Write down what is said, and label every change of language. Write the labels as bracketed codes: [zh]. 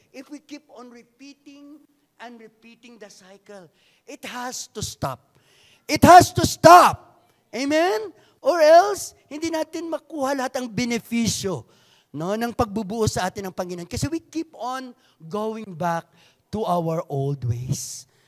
[en] If we keep on repeating and repeating the cycle, it has to stop. It has to stop. Amen? [tl] Or else, hindi natin makuha lahat ang benepisyo, no, ng pagbubuo sa atin ng Panginoon. [en] Kasi we keep on going back to our old ways.